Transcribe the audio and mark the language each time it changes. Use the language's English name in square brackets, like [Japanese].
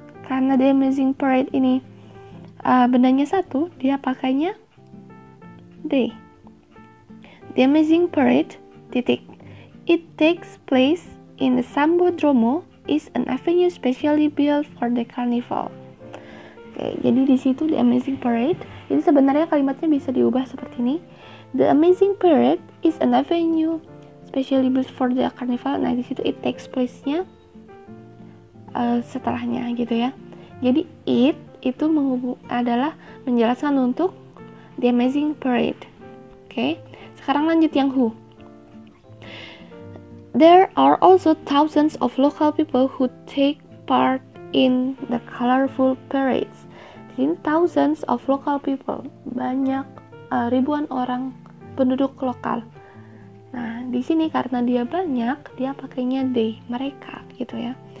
[Indonesian] karena The Amazing Parade ini bendanya satu, dia pakainya they. The Amazing Parade, titik. [English] It takes place in the Sambodromo, is an avenue specially built for the carnival. [Indonesian] Oke, jadi di situ The Amazing Parade, itu sebenarnya kalimatnya bisa diubah seperti ini. [English] The Amazing Parade is an avenue specially built for the carnival. [Indonesian] Nah, di situ [English] it takes place- [Indonesian] nya setelahnya gitu ya. Jadi it itu adalah menjelaskan untuk The Amazing Parade. Oke, sekarang lanjut yang who. [English] There are also thousands of local people who take part in the colorful parades. [Indonesian] Jadi [English] thousands of local people, [Indonesian] banyak ribuan orang penduduk lokal. Nah, di sini karena dia banyak, dia pakainya they, mereka gitu ya.